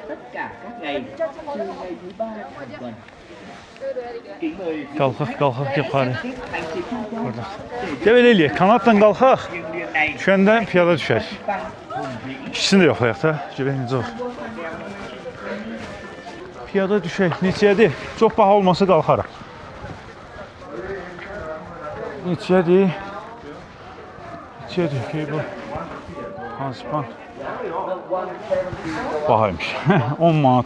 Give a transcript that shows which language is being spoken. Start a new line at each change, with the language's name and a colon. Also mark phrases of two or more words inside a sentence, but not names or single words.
Vietnamese: cả các ngày trừ ngày thứ 3 hàng tuần. Kính mời
Azerbaijani: Qalxaq yuxarı.
Vietnamese: hành trình tham quan
Azerbaijani: Burada. Gəl belə eləyək, kanatdan qalxaq,
Vietnamese: riêng điện này
Azerbaijani: düşəndə piyada düşək.
Vietnamese: tăng hùng vĩ.
Azerbaijani: İkisini də yoxlayaq da, görək necə olur. Piyada düşək, neçədir? Çox baha olmasa qalxarıq. Neçədir? Neçədir ki bu? Pansipan. Bahaymış. 10 manat.